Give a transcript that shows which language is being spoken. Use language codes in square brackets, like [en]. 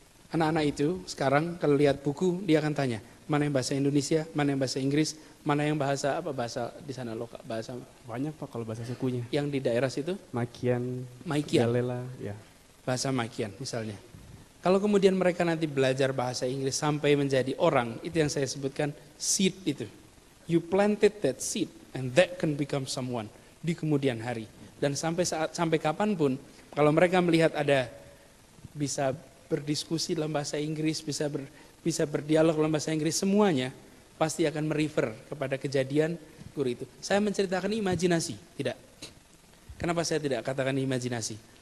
[id] Anak-anak itu sekarang kalau lihat buku dia akan tanya, mana yang bahasa Indonesia, mana yang bahasa Inggris, mana yang bahasa apa bahasa di sana lokal, bahasa banyak Pak kalau bahasa sukunya. Yang di daerah situ? Makian, Galela, ya. Bahasa Makian misalnya. Kalau kemudian mereka nanti belajar bahasa Inggris sampai menjadi orang, itu yang saya sebutkan seed itu. [en] You planted that seed and that can become someone di kemudian hari. [id] Dan sampai kapanpun, kalau mereka melihat ada bisa berdiskusi dalam bahasa Inggris, bisa berdialog dalam bahasa Inggris, semuanya pasti akan merefer kepada kejadian guru itu. Saya menceritakan imajinasi, tidak. Kenapa saya tidak katakan imajinasi?